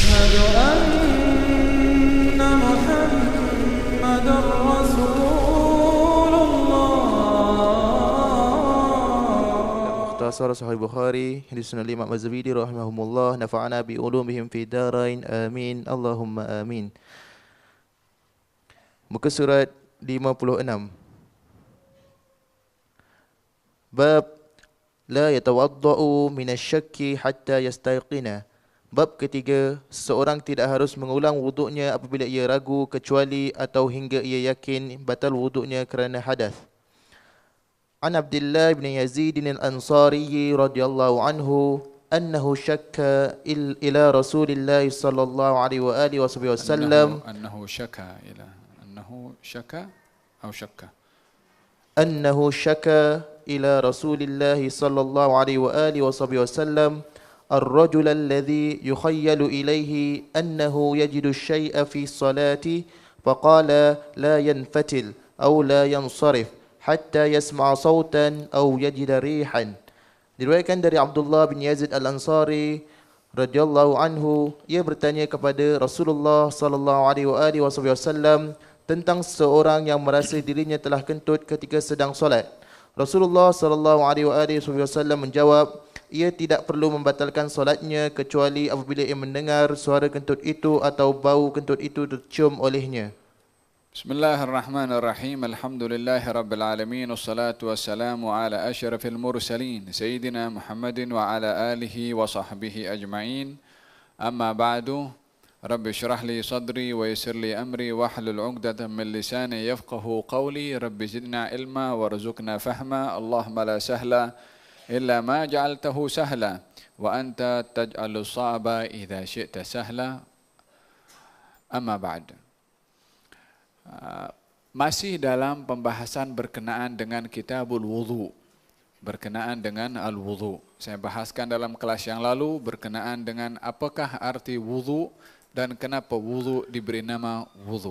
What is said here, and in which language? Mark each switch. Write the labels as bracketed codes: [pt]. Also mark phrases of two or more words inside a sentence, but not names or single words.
[ar] أن محمدا رسول الله. مختصر صحيح البخاري حديث الإمام الزبيدي رحمهم الله نفعنا بعلومهم في دارين آمين اللهم آمين. [ms] Muka surat 56. [ar] باب لا يتوضأ من الشك حتى يستيقن. [ms] Bab ketiga, seorang tidak harus mengulang wuduknya apabila ia ragu kecuali atau hingga ia yakin batal wuduknya kerana hadas. [ar] عن عبد الله بن يزيد الأنصاري رضي الله عنه أنه شكا إلى رسول الله صلى الله عليه وآله وسلم أنه شكا إلى أنه شكى إلى رسول الله صلى الله عليه وآله وسلم الرجل الذي يخيل إليه أنه يجد الشيء في الصلاة فقال لا ينفتل أو لا ينصرف حتى يسمع صوتا أو يجد ريحا. [ms] Diriwayatkan dari Abdullah bin Yazid al-Ansari [ar] رضي الله عنه, [ms] ia bertanya kepada Rasulullah [ar] صلى الله عليه وسلم [ms] tentang seorang yang merasa dirinya telah kentut ketika sedang solat. Rasulullah [ar] صلى الله عليه وسلم [ms] menjawab, ia tidak perlu membatalkan solatnya kecuali apabila ia mendengar suara kentut itu atau bau kentut itu tercium olehnya. [ar] بسم الله الرحمن الرحيم الحمد لله رب العالمين والصلاة والسلام على أشرف المرسلين سيدنا محمد وعلى آله وصحبه أجمعين. أما بعد. رب اشرح لي صدري ويسر لي أمري واحلل عقدة من لساني يفقهوا قولي. رب زدنا علما وارزقنا فهما. اللهم لا سهل إلا ما جعلته سهلا وأنت تجعل الصعب إذا شئت سهلا. أما بعد. [ms] Masih dalam pembahasan berkenaan dengan [ar] كتاب الوضوء, [ms] berkenaan dengan al-wudu. Saya bahaskan dalam kelas yang lalu berkenaan dengan apakah arti wudu dan kenapa wudu diberi nama wudu.